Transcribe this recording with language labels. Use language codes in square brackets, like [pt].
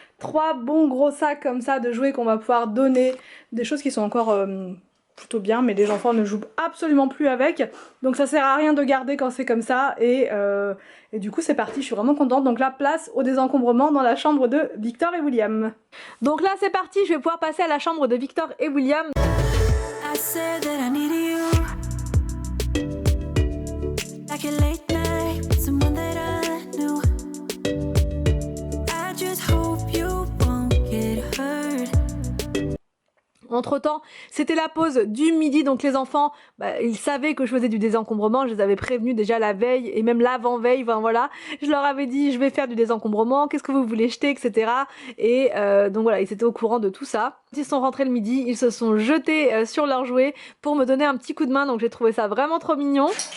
[fr] 3 bons gros sacs comme ça de jouets qu'on va pouvoir donner, des choses qui sont encore plutôt bien, mais les enfants ne jouent absolument plus avec, donc ça sert à rien de garder quand c'est comme ça, et du coup c'est parti, je suis vraiment contente. Donc là, place au désencombrement dans la chambre de Victor et William. Donc là c'est parti, je vais pouvoir passer à la chambre de Victor et William. [en] I said that I needed you, like a late night, someone that I knew. I just hope you won't get hurt. [fr] Entre temps, c'était la pause du midi, donc les enfants, ils savaient que je faisais du désencombrement, je les avais prévenus déjà la veille et même l'avant-veille, enfin voilà, je leur avais dit je vais faire du désencombrement, qu'est-ce que vous voulez jeter, etc. Et donc voilà, ils étaient au courant de tout ça. Ils sont rentrés le midi, ils se sont jetés sur leurs jouets pour me donner un petit coup de main, donc j'ai trouvé ça vraiment trop mignon.